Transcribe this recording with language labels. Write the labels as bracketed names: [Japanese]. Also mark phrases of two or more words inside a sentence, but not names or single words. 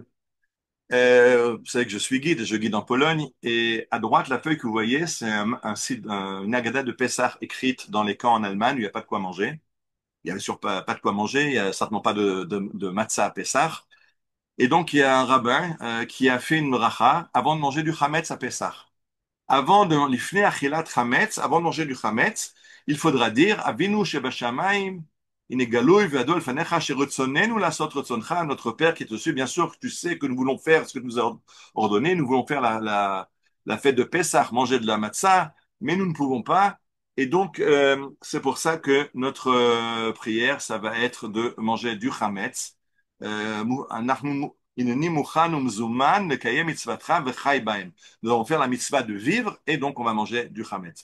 [French] Vous savez que je suis guide, je guide en Pologne, et à droite, la feuille que vous voyez, c'est une Haggadah de Pessah écrite dans les camps en Allemagne où il n'y a pas de quoi manger. Il n'y a bien sûr pas de quoi manger, il n'y a certainement pas de matzah à Pessah. Et donc, il y a un rabbin qui a fait une bracha avant de manger du chametz à Pessah. [Hebrew] לפני אכילת חמץ, [French] avant de manger du chametz, il faudra dire [Hebrew] אבינו שבשמים הנה גלוי וידוע לפניך שרצוננו לעשות רצונך, [French] notre Père qui est au ciel. Bien sûr, tu sais que nous voulons faire ce que tu nous as ordonné, nous voulons faire la fête de Pessah, manger de la matzah, mais nous ne pouvons pas. Et donc, c'est pour ça que notre prière, ça va être de manger du chametz. Nous allons faire la mitzvah de vivre et donc on va manger du chametz.